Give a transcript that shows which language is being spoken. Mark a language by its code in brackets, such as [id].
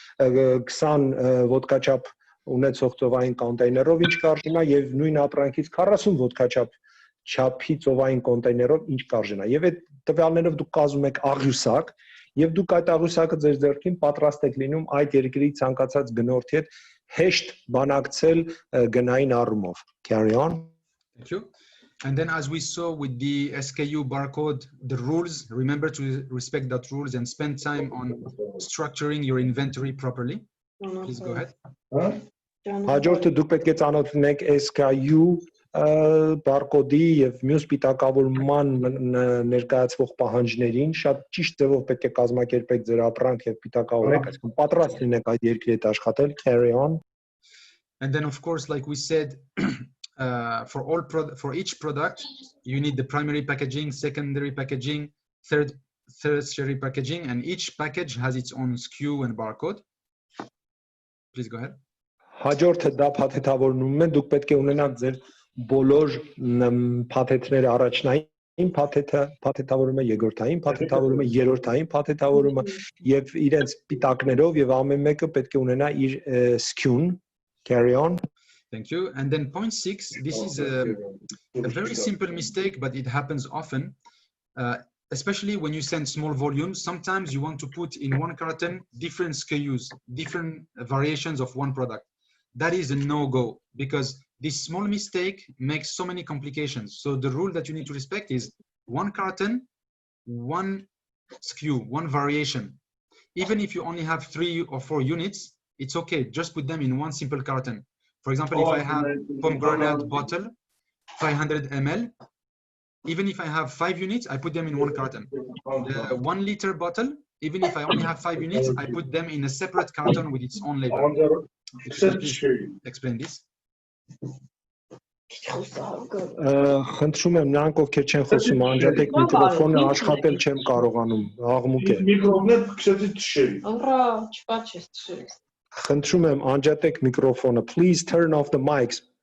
[hy] 20 ոդկաչափ ունեցող ծովային կոնտեյներով ինչ կարժենա եւ նույն ապրանքից 40 ոդկաչափ չափի ծովային կոնտեյներով ինչ կարժենա։ Եվ այդ տվյալներով դուք կազմում եք աղյուսակ եւ դուք այդ աղյուսակը ձեր ձեռքին պատրաստ եք լինում այդ երկրի ցանկացած գնորդի հետ հեշտ բանակցել գնային առումով. [en] Carry on. Thank you. And then as we saw with the SKU barcode, the rules, remember to respect that rules and spend time on structuring your inventory properly. Please go ahead. [hy] Հաջորդը դուք պետք է ծանոթանաք SKU բարկոդի եւ մյուս պիտակավորման ներկայացվող պահանջներին, շատ ճիշտ ձևով պետք է կազմակերպեք ձեր ապրանք եւ պիտակավորեք, այսինքն պատրաստ լինեք այդ երկրի հետ աշխատել. [en] Carry on. And then of course, like we said, for each product, you need the primary packaging, secondary packaging, tertiary packaging, and each package has its own SKU and barcode. Please go ahead. [hy] Հաջորդը դա փաթեթավորումն է, դուք պետք է ունենաք ձեր բոլոր փաթեթները առաջնային փաթեթավորումը, երկրորդային փաթեթավորումը, երրորդային փաթեթավորումը եւ իրենց պիտակներով եւ ամեն մեկը պետք է ունենա իր SKU-ն. [en] Carry on. Thank you. And then point 6, this is a very simple mistake, but it happens often, especially when you send small volumes. Sometimes you want to put in one carton different SKUs, different variations of one product. That is a no-go, because this small mistake makes so many complications. So the rule that you need to respect is one carton, one SKU, one variation. Even if you only have 3 or 4 units, it's okay. Just put them in one simple carton. For example, if I have pomegranate bottle, 500 ml, even if I have 5 units, I put them in one carton. The 1 liter bottle, even if I only have 5 units, I put them in a separate carton with its own label. Explain this. [hy] Խնդրում եմ նրանք ովքեր չեն խոսում անջատեք միկրոֆոնը աշխատել չեմ կարողանում աղմուկ է միկրոֆոնը քշեցի թշերի Ահա չկա չես թշերի Խնդրում եմ անջատեք միկրոֆոնը [en] please turn off the mics